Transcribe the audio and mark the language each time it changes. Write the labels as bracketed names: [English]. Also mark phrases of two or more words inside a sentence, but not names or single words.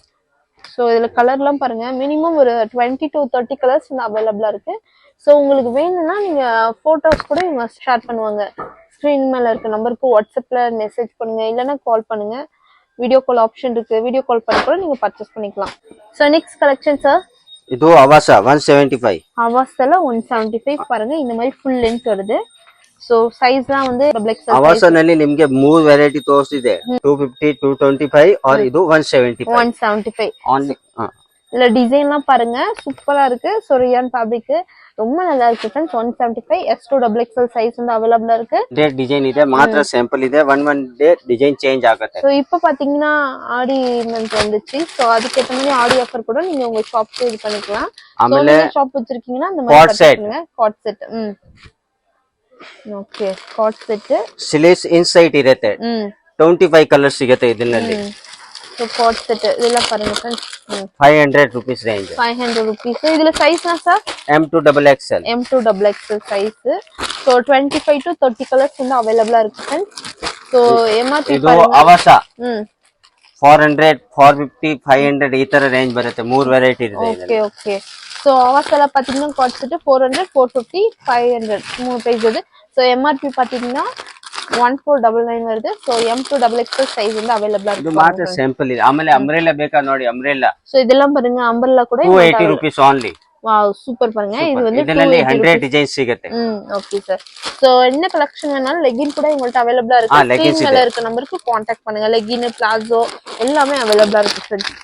[Tamil] ஸோ இதுல கலர்லாம் பாருங்க, மினிமம் ஒரு 20 to 30 கலர்ஸ் வந்து அவைலபிளா இருக்கு. ஸோ உங்களுக்கு வேணும்னா நீங்க போட்டோஸ் கூட இவங்க ஷேர் பண்ணுவாங்க. ஸ்க்ரீன் மேல இருக்க நம்பருக்கு வாட்ஸ்அப்ல மெசேஜ் பண்ணுங்க, இல்லைன்னா கால் பண்ணுங்க. [English] video call option [Tamil] இருக்கு, [English] video call [Tamil] பண்ணி கூட நீங்க பர்ச்சேஸ் பண்ணிக்கலாம். [English] So next collection sir, [Kannada] ಇದು ಅವಾಸಾ 175. [Tamil] அவாசால 175 பாருங்க, இந்த மாதிரி [English] full length [Tamil] வருது. ஸோ சைஸ்லாம் வந்து [Kannada] ಅವಾಸಾ ನಲ್ಲಿ ನಿಮಗೆ ಮೂರು ವೆರೈಟಿ ತೋರಿಸಿದೆ 250 225 और ಇದು 175 175 only. [Tamil] இல்ல டிசைன்லாம் பாருங்க சூப்பரா இருக்கு. ஸோ [English] rayon fabric [Tamil] ரொம்ப நல்லா இருக்கு ஃப்ரெண்ட்ஸ். 175 S2XXL சைஸ் வந்து அவைலபிளா இருக்கு. [Kannada] ಡಿಸೈನ್ ಇದೆ, ಮಾತ್ರ ಸ್ಯಾಂಪಲ್ ಇದೆ. [English] one day design change [Kannada] ಆಗುತ್ತೆ. [Tamil] ஸோ இப்போ பாத்தீங்கன்னா ஆடி மந்த் வந்துச்சு. ஸோ அதுக்கேற்ற மாதிரி ஆடி ஆஃபர் கூட நீங்க உங்க ஷாப்க்கு இது பண்ணிக்கலாம். [Kannada] ಆಮೇಲೆ [Tamil] ஷாப் வச்சிருக்கீங்கன்னா அந்த மாதிரி பண்ணுங்க. [English] Cot set. Okay, cot set sleeves inside [Kannada] ಇರುತ್ತೆ. 25 ಕಲರ್ಸ್ ಸಿಗುತ್ತೆ ಇದರಲ್ಲಿ. [English] So cot set ಇದೆಲ್ಲ பாருங்க फ्रेंड्स. 500 rupees ರೇಂಜ್. [Tamil] 500 rupees. இதுல சைஸ்னா சார் M2XXL. M2XXL சைஸ். ಸೊ 25 to 30 கலர்ஸ் வந்து அவைலபிளா இருக்கு फ्रेंड्स. [Kannada] ಸೊ MRP ಇದು ಅವಾಸಾ 400 450 500 ಈ ತರ ರೇಂಜ್ ಬರುತ್ತೆ. ಮೂರು ವೆರೈಟಿ ಇದೆ. [English] Okay okay. [Tamil] ஸோ அவாசெல்ல பாத்தீங்கன்னா [English] cot set [Tamil] 400 450 500 மூணு பிரைஸ் வருது. ஸோ எம்ஆர்பி பாத்தீங்கன்னா 1499 வருது. ஸோ M2XXL சைஸ் வந்து அவைலபிளா இருக்கு. [Kannada] ಇದು ಮಾತ್ರ ಸ್ಯಾಂಪಲ್ ಇದೆ. ಆಮೇಲೆ ಅಂಬ್ರೆಲ್ಲಾ ಬೇಕಾ ನೋಡಿ, ಅಂಬ್ರೆಲ್ಲಾ. [Tamil] ஸோ இதெல்லாம் பாருங்க, அம்பர்லா கூட [English] 280 rupees only. [Tamil] வாவ், சூப்பர் பாருங்க. இது வந்து [Kannada] ಇದರಲ್ಲಿ 100 ಡಿಸೈನ್ ಸಿಗುತ್ತೆ. [English] Okay sir. [Tamil] சோ என்ன கலெக்ஷன் வேணாலும் லெகின் கூட உங்கள்ட்ட அவைலபிளா இருக்கு. ஸ்கிரீன் மேல இருக்க நம்பருக்கு காண்டாக்ட் பண்ணுங்க. லெகின், பிளாசோ எல்லாமே அவைலபிளா இருக்கு ஃப்ரெண்ட்ஸ்.